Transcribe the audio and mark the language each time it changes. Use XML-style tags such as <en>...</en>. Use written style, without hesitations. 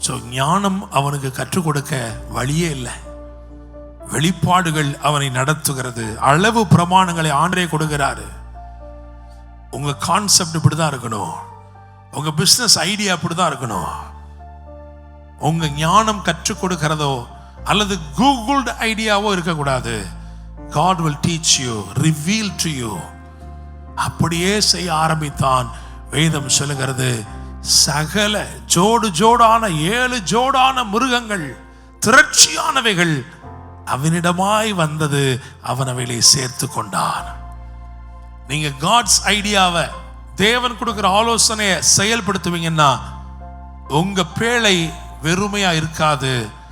<ta>ஞானம் அவனுக்கு கற்றுக் கொடுக்க வழியே இல்லை. வெளிப்பாடுகள் அவனை நடத்துகிறது. அளவு பிரமாணங்களை ஆண்டே கொடுக்கிறாரு. உங்க கான்செப்ட் இப்படிதான் இருக்கணும். உங்க பிசினஸ் ஐடியா இப்படிதான் இருக்கணும். உங்க ஞானம் கற்றுக் கொடுக்கிறதோ அல்லது கூகுள்டு ஐடியாவோ இருக்கக்கூடாது.</ta> <en>God will teach you, reveal to you.</en> <ta>அப்படியே செய்ய ஆரம்பித்தான். வேதம் சொல்லுகிறது, சகல ஜோடு ஜோடான 7 ஜோடான மிருகங்கள், திரட்சியானவைகள் அவனிடமாய் வந்தது. அவன் அவைகளை சேர்த்து கொண்டான். நீங்க</ta> <en>God's ஐடியாவை,</en> <ta>தேவன் கொடுக்கிற ஆலோசனையை செயல்படுத்துவீங்கன்னா உங்க பேழை வெறுமையா இருக்காது.</ta>